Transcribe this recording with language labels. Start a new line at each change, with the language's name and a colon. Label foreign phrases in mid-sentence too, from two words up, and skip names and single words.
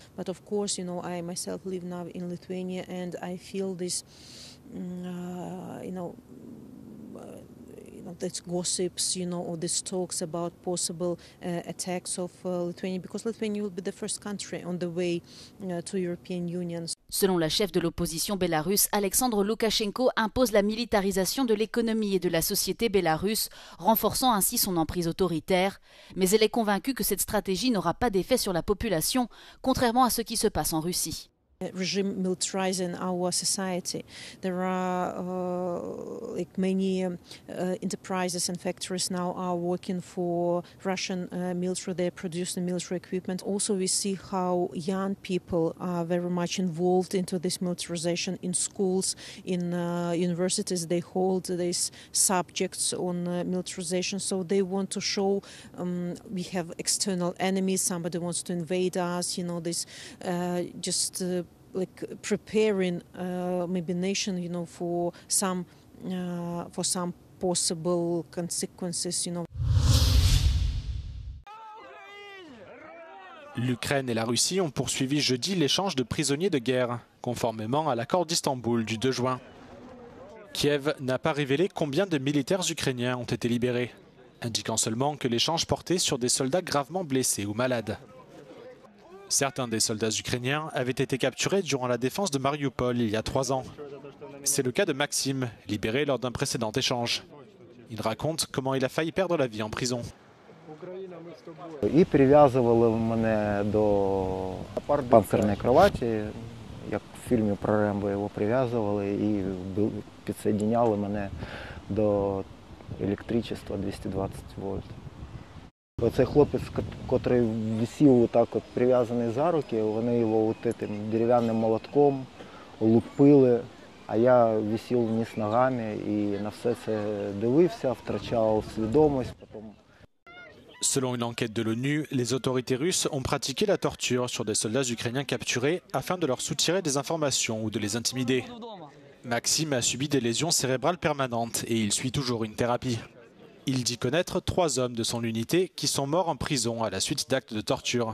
English: But of course, I myself live now in Lithuania, and I feel this, that's gossips, or these talks about possible attacks of Lithuania, because Lithuania will be the first country on the way to European Union.
French: Selon la chef de l'opposition bélarusse, Alexandre Loukachenko impose la militarisation de l'économie et de la société bélarusse, renforçant ainsi son emprise autoritaire. Mais elle est convaincue que cette stratégie n'aura pas d'effet sur la population, contrairement à ce qui se passe en Russie.
English: Regime militarizing our society. There are many enterprises and factories now are working for Russian military. They're producing military equipment. Also, we see how young people are very much involved into this militarization in schools, in universities. They hold these subjects on militarization. So they want to show we have external enemies. Somebody wants to invade us. You know, this preparing maybe nation, you know, for some possible consequences, you know.
French: L'Ukraine et la Russie ont poursuivi jeudi l'échange de prisonniers de guerre, conformément à l'accord d'Istanbul du 2 juin. Kiev n'a pas révélé combien de militaires ukrainiens ont été libérés, indiquant seulement que l'échange portait sur des soldats gravement blessés ou malades. Certains des soldats ukrainiens avaient été capturés durant la défense de Mariupol il y a 3 ans. C'est le cas de Maxime, libéré lors d'un précédent échange. Il raconte comment il a failli perdre la vie en prison.
Ukrainian: І прив'язували мене до панцирної кроваті, як в фільмі про Рембо його прив'язували і підсоединяли мене до електричества 220 вольт. Оцей хлопець, який висів так от прив'язаний за руки, вони його тим дерев'яним молотком лупили, а я висів вниз ногами і на все це дивився, втрачав свідомість.
French: Selon une enquête de l'ONU, les autorités russes ont pratiqué la torture sur des soldats ukrainiens capturés afin de leur soutirer des informations ou de les intimider. Maxime a subi des lésions cérébrales permanentes et il suit toujours une thérapie. Il dit connaître 3 hommes de son unité qui sont morts en prison à la suite d'actes de torture.